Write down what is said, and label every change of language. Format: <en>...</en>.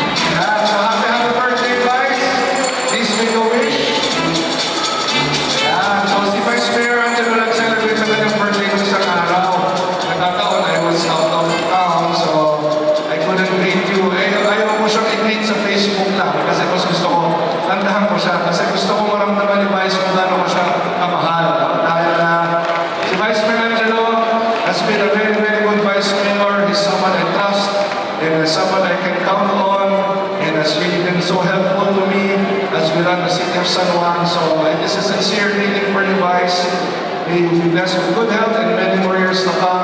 <en>Yeah, so happy birthday, guys. Please make a wish.</en> <tl>Yeah, so si Vice Mayor Angelo nag-celebrate sa kanyang birthday ko isang araw. Nagkataon,</tl> <en>I was out of town, so I couldn't greet you.</en> <tl>Ayaw ko siyang i-greet sa Facebook lang kasi mas gusto ko, tandahan ko siya kasi gusto ko maramdaman ni Vice kung gaano ko siya kamahal. Dahil si</tl> <en>Vice Mayor Angelo has been a very, very good Vice Mayor. He's someone I trust and someone I can count on, and has really been so helpful to me as we run the city of San Juan. So it is a sincere greeting for you, Vice. May you be blessed with good health and many more years to come.</en>